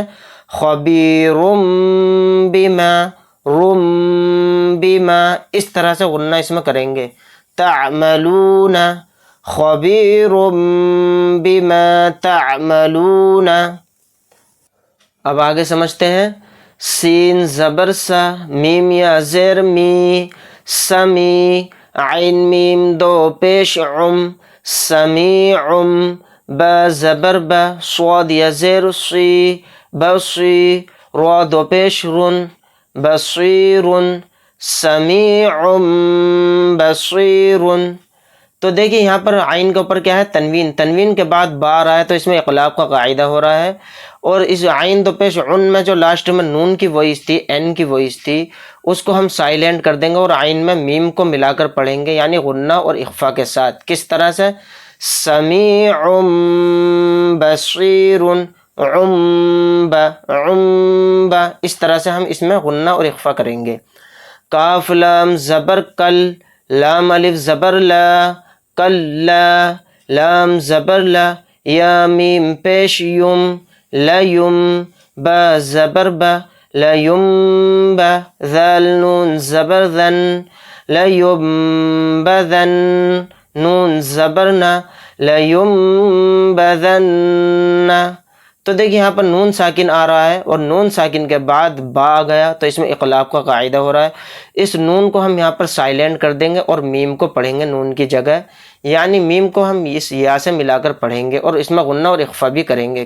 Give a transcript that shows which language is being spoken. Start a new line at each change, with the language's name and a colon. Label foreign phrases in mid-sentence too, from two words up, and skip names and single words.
Arabic: خبیرم بما، رم بما،
Urdu: اس طرح سے غنہ اس میں کریں گے۔
Arabic: تعملون، خبیر بما تعملون۔
Urdu: اب آگے سمجھتے ہیں۔ سین زبر سا، میم یا زیر می، سمی، عین میم دو پیش عم، سمیعم، با زبر با، صاد یا زیر سی، بصی، را دو پیش رن، بصیرن،
Arabic: سمیعم بصیرن۔
Urdu: تو دیکھیں یہاں پر عین کے اوپر کیا ہے؟ تنوین، تنوین کے بعد با آ رہا ہے تو اس میں اقلاب کا قاعدہ ہو رہا ہے، اور اس عین دو پیش عن میں جو لاسٹ میں نون کی وائس تھی، این کی وائس تھی، اس کو ہم سائلنٹ کر دیں گے اور عین میں میم کو ملا کر پڑھیں گے یعنی غنہ اور اخفا کے ساتھ۔ کس طرح سے؟
Arabic: سمیع بصیر،
Urdu: عمب، عمب، اس طرح سے ہم اس میں غنہ اور اخفا کریں گے۔ کاف لام زبر کل، لام الف زبر لا، کلا، لام زبر لا، یا میم پیش یم، لیم، با زبر با، لیم با، ذال نون زبر ذن، لیم بذن، نون زبر نا، لیم بذن۔ تو دیکھیں یہاں پر نون ساکن آ رہا ہے اور نون ساکن کے بعد با آ گیا تو اس میں اقلاب کا قاعدہ ہو رہا ہے، اس نون کو ہم یہاں پر سائلنٹ کر دیں گے اور میم کو پڑھیں گے نون کی جگہ، یعنی میم کو ہم اس یا سے ملا کر پڑھیں گے اور اس میں غنہ اور اخفا بھی کریں گے۔